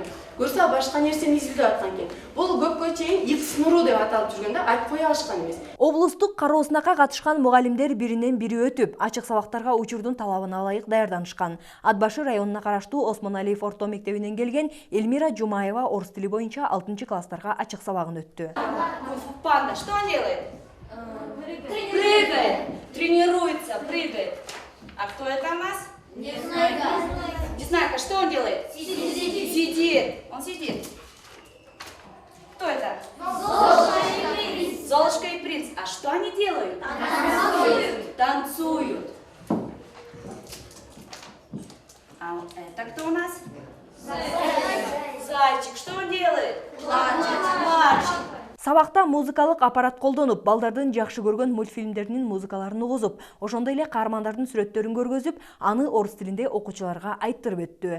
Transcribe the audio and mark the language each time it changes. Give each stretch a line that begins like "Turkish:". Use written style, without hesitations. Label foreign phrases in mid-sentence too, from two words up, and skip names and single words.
Kyrgyz: Көрсө башка нерсени изилдеп аткан экен. Бул көпкө чейин X нуру деп аталып жүргөн да, айтып кое алышкан эмес. Облустук кароо сынакка катышкан мугалимдер биринен бири өтүп, ачык сабактарга учурдун талабына ылайык даярданышкан. Ат башы районуна караштуу Осмоналиев орто мектебинен келген Эльмира Жумаева орус тили боюнча 6-класстарга ачык сабагын өттү.
Russian: Панда, что он делает? Прыгает. Тренируется, прыгает. А кто это у нас? Незнайка. Незнайка, что он делает? Сидит. Он сидит. Кто это? Золушка и принц. А что они делают? Танцуют. А это кто у нас? Зайчик. Что он делает? Плачет.
Kyrgyz: Сабакта музыкалык аппарат колдонуп, балдардын жакшы көргөн мультфильмдеринин музыкаларын угузуп, ошондой эле каармандардын сүрөттөрүн көргөзүп, аны орус тилинде окуучуларга айттырып өттү.